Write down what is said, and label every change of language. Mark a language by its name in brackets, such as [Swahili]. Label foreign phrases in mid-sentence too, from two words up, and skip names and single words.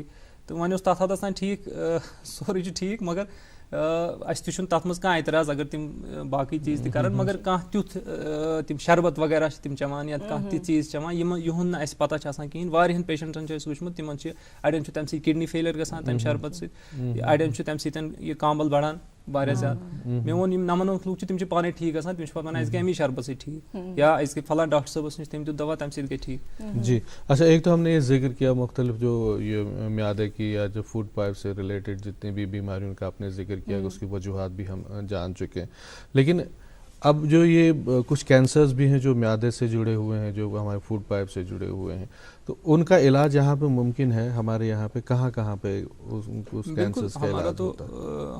[Kashmiri] تہٕ وۄنۍ اوس تَتھ حدس تام ٹھیٖک, سورُے چھُ ٹھیٖک, مگر اَسہِ تہِ چھُنہٕ تَتھ منٛز کانٛہہ اعتراض اگر تِم باقٕے چیٖز تہِ کَرن, مگر کانٛہہ تیُتھ تِم شربت وغیرہ چھِ تِم چٮ۪وان یا کانٛہہ تہِ چیٖز چٮ۪وان یِہُنٛد نہٕ اَسہِ پتہ چھِ آسان کِہیٖنۍ. واریاہن پیشنٹن چھُ اَسہِ وٕچھمُت تِمن چھِ اَڑٮ۪ن چھُ تَمہِ سۭتۍ [English] kidney failure [Kashmiri] گژھان تَمہِ شربت سۭتۍ, اَڑٮ۪ن چھُ تَمہِ سۭتۍ یہِ کامبل بڑان واریاہ زیادٕ. مےٚ ووٚن یِم 99 لُکھ چھِ تِم چھِ پانے ٹھیٖک گژھان, تِم چھِ پتہٕ ونان اَسہِ گٔے امی شربت سۭتۍ ٹھیٖک یا أسۍ گٔے فلان ڈاکٹر صٲبس نِش, تٔمۍ دیُت دوا تَمہِ سۭتۍ گٔے ٹھیٖک. [Urdu] جی اچھا, ایک تو ہم نے یہ ذکر کیا مختلف جو یہ میادے کی یا جو [English] food pipe [Urdu] سے ریلیٹڈ جتنی بھی بیماریوں کا آپ نے ذکر کیا, اس کی وجوہات بھی ہم جان چکے ہیں. لیکن اب جو یہ کچھ کینسرز بھی ہیں جو میادے سے جڑے ہوئے ہیں, جو ہمارے [English] food pipe [Urdu] سے جڑے ہوئے ہیں, تو ان کا علاج یہاں پہ ممکن ہے ہمارے یہاں پہ کہاں پہ اس کینسرز کا علاج ہوتا ہے؟